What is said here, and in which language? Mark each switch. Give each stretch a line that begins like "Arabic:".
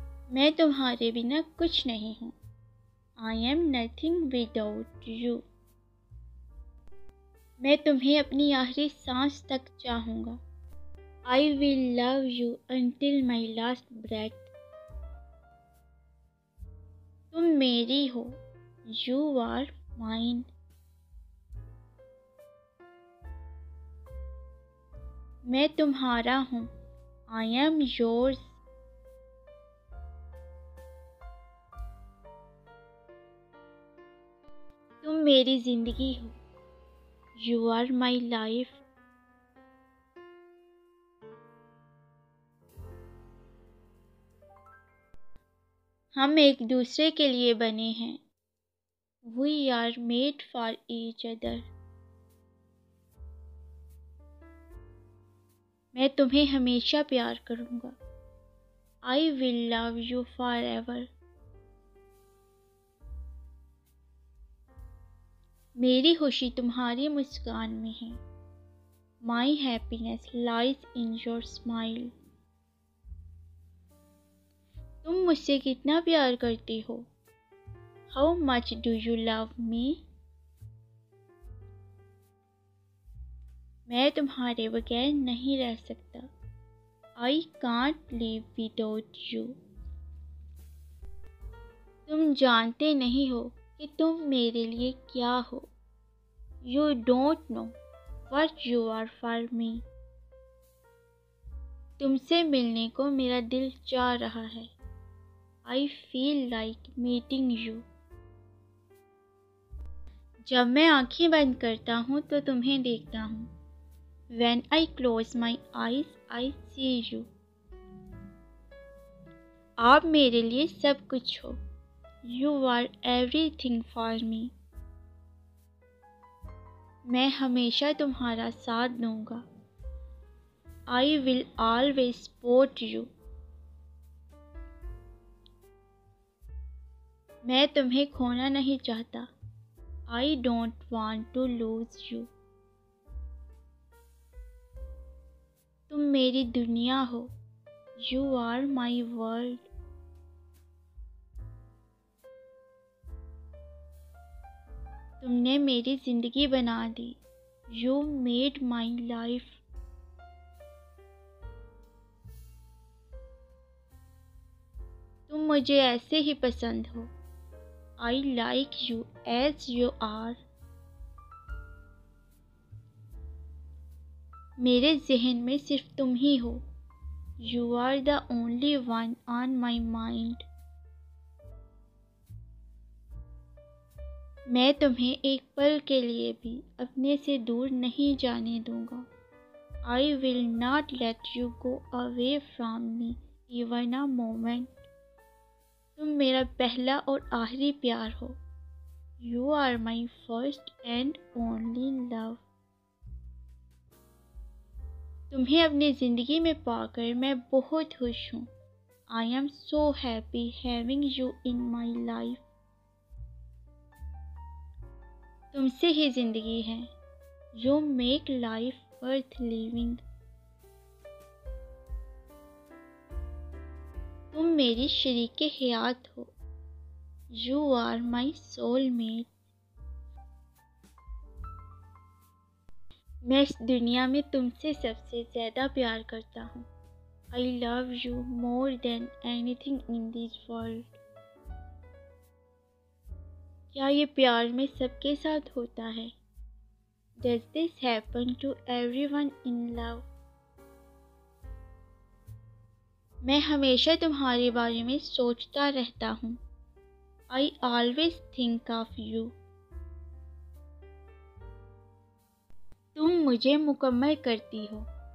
Hindi: मैं तुम्हारे बिना कुछ नहीं हूँ.
English: I am nothing without you.
Hindi: मैं तुम्हें अपनी आखिरी सांस तक चाहूँगा.
English: I will love you until my last breath.
Hindi: तुम मेरी हो.
English: You are mine.
Hindi: मैं तुम्हारा हूँ.
English: I am yours.
Hindi: तुम मेरी जिंदगी हो.
English: You are my life.
Hindi: हम एक दूसरे के लिए बने हैं.
English: We are made for each other.
Hindi: मैं तुम्हें हमेशा प्यार करूँगा.
English: I will love you forever.
Hindi: मेरी खुशी तुम्हारी मुस्कान में है.
English: My happiness lies in your smile.
Hindi: तुम मुझसे कितना प्यार करती हो?
English: How much do you love me?
Hindi: मैं तुम्हारे बगैर नहीं रह सकता.
English: I can't live without you.
Hindi: तुम जानते नहीं हो कि तुम मेरे लिए क्या हो.
English: You don't know what you are for me.
Hindi: तुमसे मिलने को मेरा दिल चाह रहा है।
English: I feel like meeting you.
Hindi: जब मैं आंखें बंद करता हूँ तो तुम्हें देखता हूँ।
English: When I close my eyes, I see you.
Hindi: आप मेरे लिए सब कुछ हो।
English: You are everything for me.
Hindi: मैं हमेशा तुम्हारा साथ दूंगा।
English: I will always support you.
Hindi: मैं तुम्हें खोना नहीं चाहता।
English: I don't want to lose you.
Hindi: तुम मेरी दुनिया हो।
English: You are my world.
Hindi: तुमने मेरी जिंदगी बना दी।
English: You made my life.
Hindi: तुम मुझे ऐसे ही पसंद हो।
English: I like you as you are.
Hindi: मेरे ज़हन में सिर्फ तुम ही हो।
English: You are the only one on my mind.
Hindi: मैं तुम्हें एक पल के लिए भी अपने से दूर नहीं जाने दूंगा।
English: I will not let you go away from me even a moment.
Hindi: तुम मेरा पहला और आखिरी प्यार हो।
English: You are my first and only love.
Hindi: तुम्हें अपनी ज़िंदगी में पाकर मैं बहुत खुश हूँ।
English: I am so happy having you in my life.
Hindi: तुमसे ही ज़िंदगी है।
English: You make life worth living.
Hindi: तुम मेरी शरीके हयात हो।
English: You are my soulmate.
Hindi: मैं इस दुनिया में तुमसे सबसे ज़्यादा प्यार करता हूँ।
English: I love you more than anything in this world.
Hindi: क्या ये प्यार में सबके साथ होता है?
English: Does this happen to everyone in love?
Hindi: मैं हमेशा तुम्हारे बारे में सोचता रहता हूँ।
English: I always think of you.
Hindi: तुम मुझे मुकम्मल करती हो।